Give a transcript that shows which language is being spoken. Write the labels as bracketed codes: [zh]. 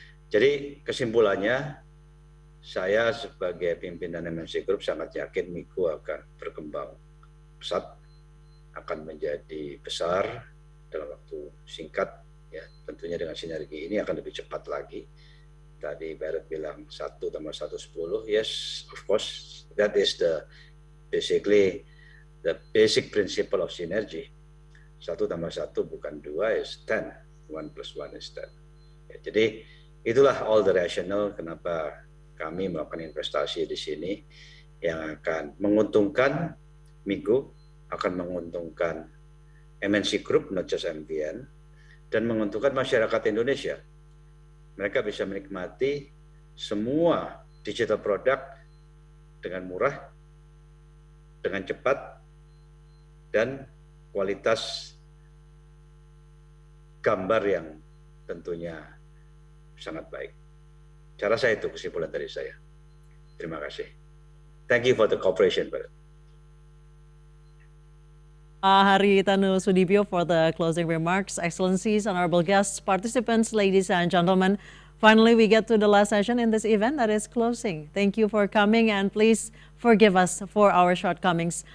[id] Jadi kesimpulannya, saya sebagai pimpinan MNC Group sangat yakin Migo akan berkembang pesat, akan menjadi besar dalam waktu singkat. Ya, tentunya dengan sinergi ini akan lebih cepat lagi. Tadi Barrett bilang 1 + 1 10. [en] Yes, of course, that is basically the basic principle of synergy. 1 + 1 [id] bukan [en] 2 is 10. 1 + 1 is 10. [id] Ya, jadi itulah [en] all the rationale [id] kenapa kami melakukan investasi di sini yang akan menguntungkan Migo, akan menguntungkan MNC Group, [en] not just MVN, [id] dan menguntungkan masyarakat Indonesia. Mereka bisa menikmati semua [en] digital product [id] dengan murah, dengan cepat, dan kualitas gambar yang tentunya sangat baik. Cara saya itu kesimpulan dari saya. Terima kasih. [en] Thank you for the cooperation, Pak. Haritanu Sudibyo for the closing remarks. Excellencies, honorable guests, participants, ladies and gentlemen. Finally, we get to the last session in this event, that is closing. Thank you for coming, and please forgive us for our shortcomings.